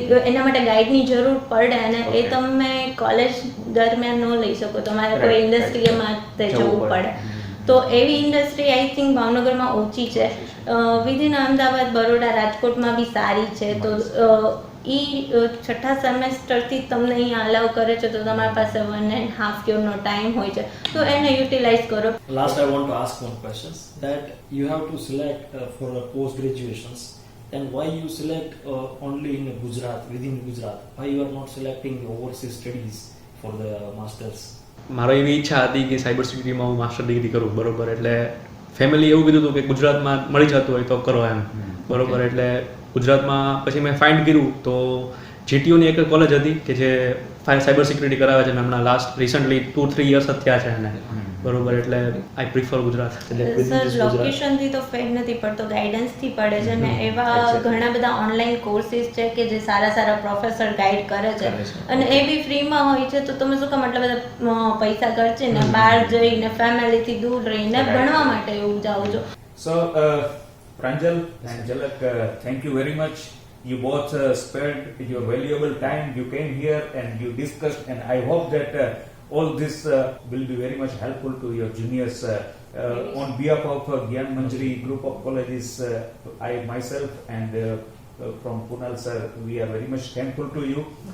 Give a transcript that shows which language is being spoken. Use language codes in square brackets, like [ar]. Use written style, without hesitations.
[gu] એના માટે ગાઈડની જરૂર પડે અને એ તમે કોલેજ દરમિયાન ન લઈ શકો, તમારે કોઈ ઇન્ડસ્ટ્રીમાં જવું પડે. તો એવી ઇન્ડસ્ટ્રી આઈ થિંક ભાવનગરમાં ઓછી છે. વિધિન અમદાવાદ, બરોડા, રાજકોટમાં બી સારી છે. તો એ 6ઠા સેમેસ્ટરથી તમને અહીંયા અલાઉ કરે છે તો તમારી પાસે 1.5 yearનો ટાઈમ હોય છે, તો એને યુટિલાઇઝ કરો. [en] Last I want to ask one question, that you have to select for post graduations, then why you select only in Gujarat, within Gujarat? Why you are not selecting the overseas studies for the masters? [gu] મારો એવી ઈચ્છા હતી કે cyber સિક્યુરિટીમાં હું master degree કરું બરોબર. એટલે family એવું કીધું હતું કે ગુજરાતમાં મળી જતું હોય તો કરો એમ બરોબર. એટલે ગુજરાતમાં પછી મેં ફાઇન્ડ કર્યું તો GTUની એક કોલેજ હતી કે જે સાયબર સિક્યુરિટી કરાવે છે. હમણાં રિસન્ટલી 2-3 years જ થયા છે એને બરોબર. [en] એટલે I prefer Gujarat. [gu] સર લોકેશનથી તો ફેર નથી પડતો, ગાઈડન્સથી પડે છે ને. એવા ઘણા બધા ઓનલાઈન કોર્સીસ છે કે જે સારા પ્રોફેસર ગાઈડ કરે છે અને એ બી ફ્રીમાં હોય છે. તો તમે શું કામ આટલા બધા પૈસા ખર્ચીને બહાર જઈને ફેમિલીથી દૂર રહીને ભણવા માટે એવું જાઓ છો? સો [en] Pranjal and Jalak, thank you very much. You both spared your valuable time. You came here and you discussed, and I hope that all this will be very much helpful to your juniors. On behalf of Gyan Manjari Group of Colleges, I myself and from Kunal sir, we are very much thankful to you.